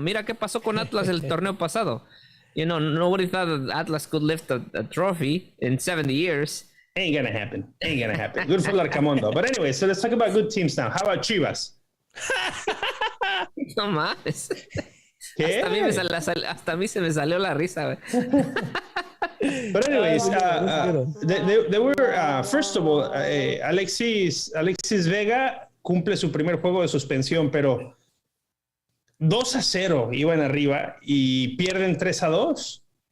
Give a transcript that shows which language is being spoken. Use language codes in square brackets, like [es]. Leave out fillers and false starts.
[es] Mira qué pasó con Atlas el torneo pasado. [en] Nobody thought that Atlas could lift a trophy in 70 years. Ain't gonna happen. Good for Larcamón, though. But anyway, so let's talk about good teams now. How about Chivas? [es] No mames. ¿Qué? Hasta a mí se me salió la risa, güey. [en] But anyways, they were, first of all, [es] Alexis Vega cumple su primer juego de suspensión, pero 2-0 iban arriba y pierden 3-2.